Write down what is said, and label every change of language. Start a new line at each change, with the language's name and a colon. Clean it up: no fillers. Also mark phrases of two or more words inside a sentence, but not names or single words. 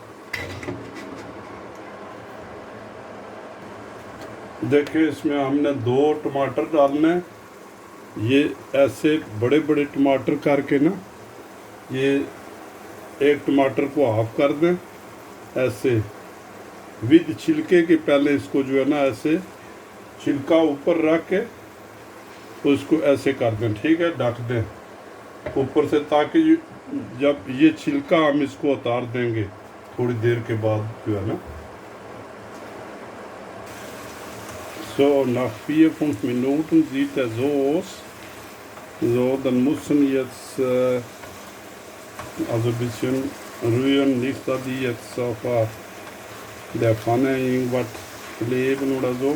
Hindi: देखिए इसमें हमने 2 टमाटर डालने, ये ऐसे बड़े बड़े टमाटर करके ना, ये 1 टमाटर को हाफ कर दें ऐसे विद छिलके के। पहले इसको जो है ना ऐसे छिलका ऊपर रख के तो इसको ऐसे कर दें। ठीक है, ढक दें ऊपर से, ताकि जब ये छिलका हम इसको उतार देंगे थोड़ी देर के बाद जो है ना।
German: So, nach 4-5 Minuten sieht er so aus. So, dann müssen jetzt also ein bisschen rühren, nicht dass die jetzt auf der Pfanne irgendwas kleben oder so.